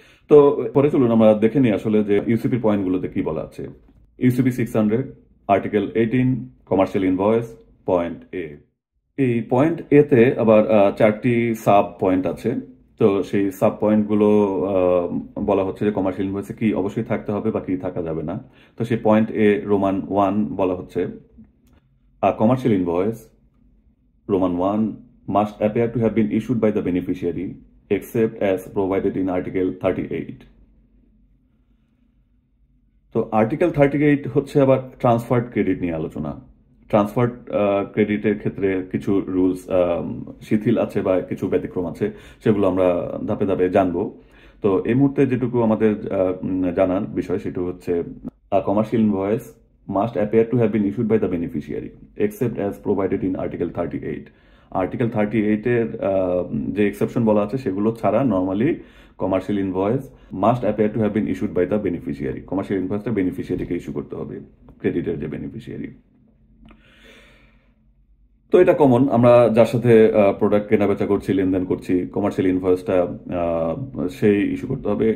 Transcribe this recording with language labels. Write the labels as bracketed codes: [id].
[bn] তো পরে চলুন আমরা দেখে নিই আসলে যে ইউসিপির পয়েন্টগুলোতে কি বলা আছে। UCP 600 article 18 commercial invoice, point এ। এই পয়েন্ট এ তে আবার 4টি সাব পয়েন্ট আছে। তো সেই সাব পয়েন্টগুলো বলা হচ্ছে যে কমার্শিয়াল ইনভয়েসে কি অবশ্যই থাকতে হবে বা কি থাকা যাবে না। তো সেই পয়েন্ট এ রোমান 1 বলা হচ্ছে, commercial invoice Roman 1 [en] must appear to have been issued by the beneficiary except as provided in Article 38. [bn] তো আর্টিকেল 38 হচ্ছে আবার ট্রান্সফার্ড ক্রেডিট নিয়ে আলোচনা। ট্রান্সফার্ড ক্রেডিটের ক্ষেত্রে কিছু রুলস শিথিল আছে বা কিছু ব্যতিক্রম আছে, সেগুলো আমরা ধাপে ধাপে জানবো। তো এই মুহূর্তে যেটুকু আমাদের জানার বিষয় সেটা হচ্ছে commercial invoice [en] must appear to have been issued by the beneficiary except as provided in Article 38. [bn] Article 38-এর যে এক্সেপশন বলা আছে সেগুলো ছাড়া normally commercial invoice [en] Must appear to have been issued by the beneficiary. [bn] Commercial ইনভয়েসটা বেনিফিশিয়ারিকে issue করতে হবে, ক্রেডিটের যে বেনিফিশিয়ারি। তো এটা কমন, আমরা যার সাথে প্রোডাক্ট কেনাবেচা করছি, লেনদেন করছি, কমার্শিয়াল ইনভয়েসটা সেই ইস্যু করতে হবে।